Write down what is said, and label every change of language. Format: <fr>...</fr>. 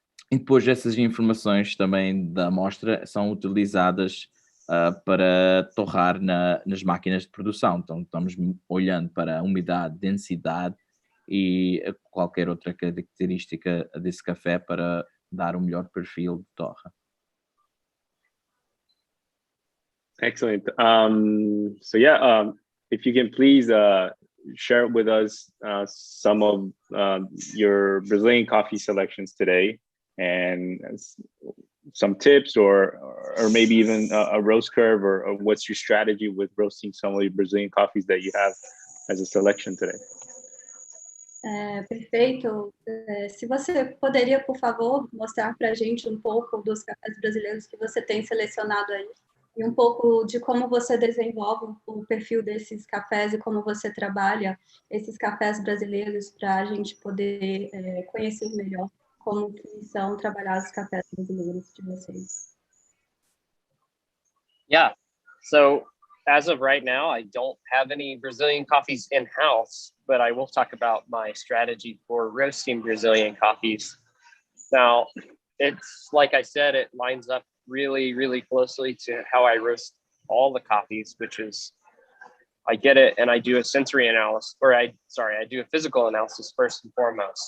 <pt>E depois essas informações também da amostra são utilizadas para torrar nas máquinas de produção. Então estamos olhando para a umidade, densidade e qualquer outra característica desse café para dar o melhor perfil de torra.</pt> <en>Excellent. So yeah, if you can please share with us some of your Brazilian coffee selections today, and some tips or maybe even a roast curve, or what's your strategy with roasting some of your Brazilian coffees that you have as a selection today.</en> <pt>Perfeito. Se você poderia, por favor, mostrar para a gente um pouco dos cafés brasileiros que você tem selecionado aí, e um pouco de como você desenvolve o perfil desses cafés e como você trabalha esses cafés brasileiros para a gente poder conhecer melhor como que são trabalhados os cafés brasileiros de vocês.</pt> <en>Yeah. So as of right now, I don't have any Brazilian coffees in-house, but I will talk about my strategy for roasting Brazilian coffees. Now, it's like I said, it lines up really, really closely to how I roast all the coffees, which is I get it and I do a sensory analysis, I do a physical analysis first and foremost.</en>